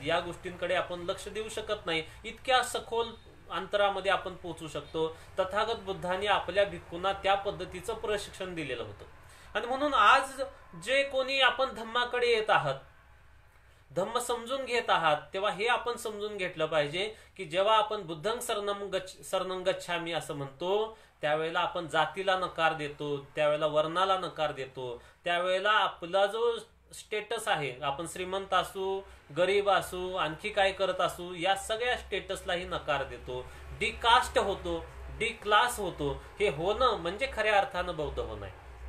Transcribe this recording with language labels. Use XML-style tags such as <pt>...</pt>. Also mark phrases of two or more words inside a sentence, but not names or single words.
<mr>या गोष्टींकडे आपण लक्ष देऊ शकत नाही. इतक्या सखोल अंतरामध्ये आपण पोहोचू शकतो. तथागत बुद्धांनी आपल्या भिक्खूंना त्या पद्धतीचं प्रशिक्षण दिलेलं होतं. आणि म्हणून आज जे कोणी आपण धम्माकडे येत आहात, धम्म समजून घेत आहात, तेव्हा हे आपण समजून घेतलं पाहिजे की जेव्हा आपण</mr> <pi>बुद्धं शरणं गच्छामि</pi> <mr>असं म्हणतो त्यावेळेला आपण जातीला नकार देतो, त्यावेळेला वर्णाला नकार देतो, त्यावेळेला आपला जो स्टेटस आहे, आपण श्रीमंत असू, गरीब असू, आणखी काय करत असू, या सगळ्या स्टेटसलाही नकार देतो. डिकास्ट होतो, डी क्लास होतो. हे होणं म्हणजे खऱ्या अर्थानं बौद्ध होणं आहे.</mr>